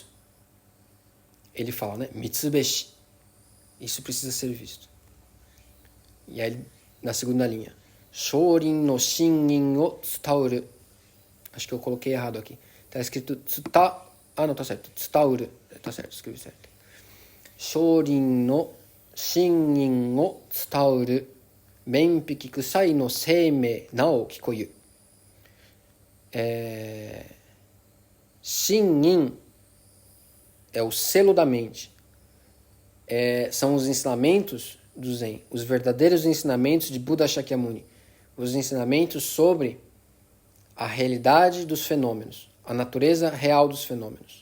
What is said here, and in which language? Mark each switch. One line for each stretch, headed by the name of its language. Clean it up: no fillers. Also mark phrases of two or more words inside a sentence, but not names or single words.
Portuguese: Ele fala, né? Mitsubeshi. Isso precisa ser visto. E aí, na segunda linha.
Japanese: 少林の心印を伝うる.
Portuguese: Acho que eu coloquei errado aqui. Está escrito tsuta... não, tá certo. Tsutauru. Tá certo, escrevi certo.
Japanese: 少林の心印を伝うる. 面壁九歳の声名なお聞こゆ.
Portuguese: Shingin é o selo da mente. São os ensinamentos do Zen, os verdadeiros ensinamentos de Buda Shakyamuni, os ensinamentos sobre a realidade dos fenômenos, a natureza real dos fenômenos.